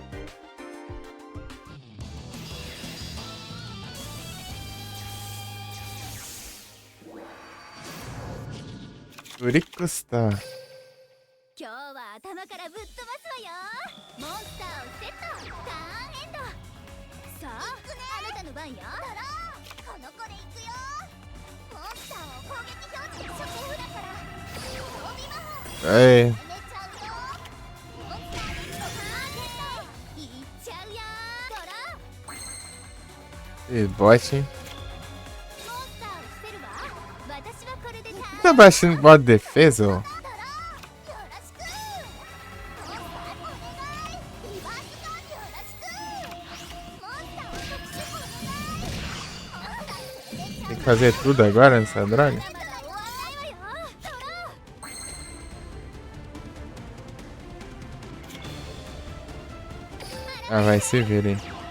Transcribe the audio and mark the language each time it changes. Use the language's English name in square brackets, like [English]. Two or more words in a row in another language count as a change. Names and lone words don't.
[Japanese] Urikusta. 今日は頭からぶっ飛ばすわよ。モンスターをセット。ターンエンド。さあ、あなたの番よ。この子で行くよ。モンスターを攻撃表示初手札から装備魔法 [Portuguese] Aí. [Japanese] 決めちゃうよ。モンスターでターンエンド。いっちゃうよ。ドロー。 [Portuguese] E bot, hein? [Japanese] モンスターを捨てるわ。私はこれでターン。 [Portuguese] Tá baixando modo defesa, ó. Tem que fazer tudo agora nessa droga? Ah, vai se ver, hein?